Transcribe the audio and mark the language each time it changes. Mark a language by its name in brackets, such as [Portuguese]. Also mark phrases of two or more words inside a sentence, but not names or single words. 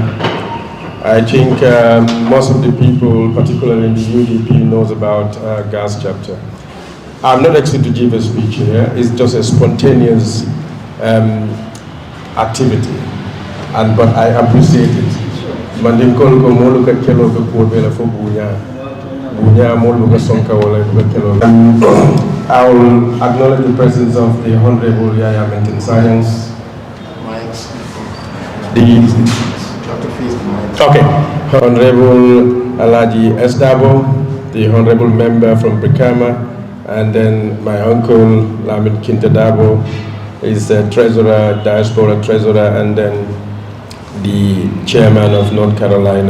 [English] I think most of the people, particularly in the UDP, knows about GAS chapter. I'm not actually to give a speech here. It's just a spontaneous activity, but I appreciate it. [Mandingo] Mandinkol ko molu ka kelo ko bela fo bunya molu ka sonka wala ka kelo. [English] I will acknowledge the presence of the Honorable Yaya Maintain Science, the Okay. Honorable Alaji Esdabo, the Honorable Member from Brikama, and then my uncle Lamin Kintadabo is the Treasurer, Diaspora Treasurer, and then the Chairman of North Carolina.